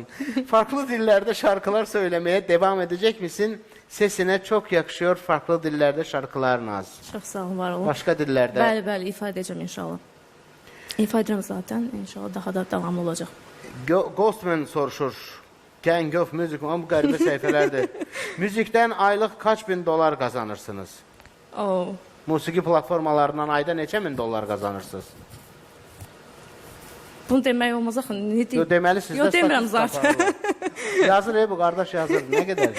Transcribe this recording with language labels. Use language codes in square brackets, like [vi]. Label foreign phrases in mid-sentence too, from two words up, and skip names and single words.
[tr] Farklı dillərdə şarkılar söyləməyə devam edəcək misin? Sesinə çox yakışıyor farklı dillərdə şarkılar Naz. [az] Çox sağ olun, var olun. Başqa dillərdə? Bəli, bəli, ifadə edəcəm inşallah. İfadə edirəm zaten, inşallah daha da davamlı olacaq. Ghostman soruşur. Gang of Music, ama bu qəribə səhifələrdir. [tr] Müzikdən aylıq kaç bin dolar qazanırsınız? [az] Musiqi platformalarından ayda neçə min dolar qazanırsınız? Bunu demək olmaz axı, nə deyim? Deməli sizdə Yox, demirəm zaten. Yazır, bu qardaş yazır, nə qədər?